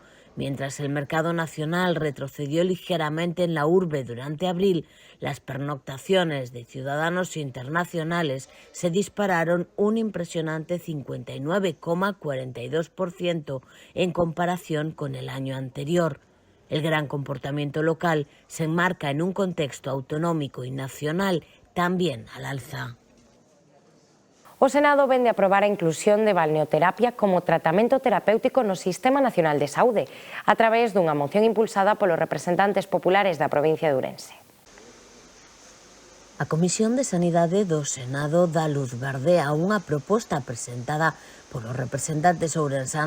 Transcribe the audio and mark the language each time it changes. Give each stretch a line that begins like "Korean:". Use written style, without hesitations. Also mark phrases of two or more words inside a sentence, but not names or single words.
Spanish: Mientras el mercado nacional retrocedió ligeramente en la urbe durante abril, las pernoctaciones de ciudadanos internacionales se dispararon un impresionante 59,42% en comparación con el año anterior. El gran comportamiento local se enmarca en un contexto autonómico y nacional también al alza.
Galician: O Senado vén de aprobar a inclusión de balneoterapia como tratamento terapéutico no Sistema Nacional de Saúde, a través dunha moción impulsada polos representantes populares da provincia de Ourense. A Comisión de Sanidade do Senado dá luz verde a unha proposta presentada polos representantes ourensáns